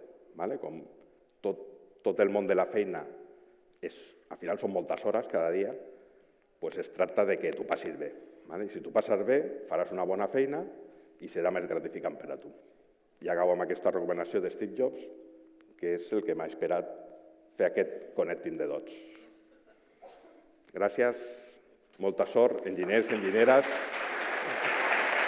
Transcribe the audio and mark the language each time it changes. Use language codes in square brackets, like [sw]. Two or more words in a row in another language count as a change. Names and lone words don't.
[ca] Com tot el món de la feina, al final són moltes hores cada dia, es tracta que tu passis bé. I si tu passes bé, faràs una bona feina i serà més gratificant per a tu. I acabo amb aquesta recomanació de Steve Jobs, que és el que m'ha inspirat fer aquest [en] connecting the dots. [ca] Gràcies, molta sort, enginyers i enginyeres.